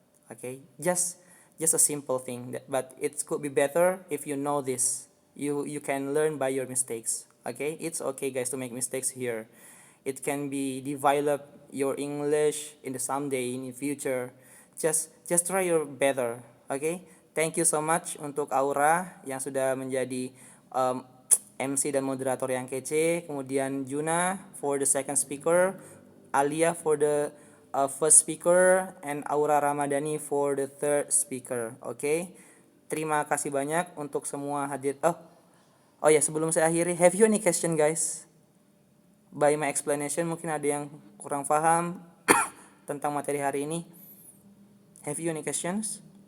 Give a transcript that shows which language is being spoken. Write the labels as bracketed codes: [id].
[en] Oke, just a simple thing, but it could be better if you know this. You can learn by your mistakes. Okay, it's okay guys to make mistakes here. It can be develop your English in the someday in the future. Just try your better. Okay, thank you so much [id] untuk Aura yang sudah menjadi MC dan moderator yang kece. Kemudian [en] Juna for the second speaker, Alia for the first speaker, and Aura Ramadhani for the third speaker. [id] Oke, terima kasih banyak untuk semua hadir. Oh ya, sebelum saya akhiri, [en] have you any question guys? By my explanation [id] mungkin ada yang kurang paham tentang materi hari ini. [en] Have you any questions?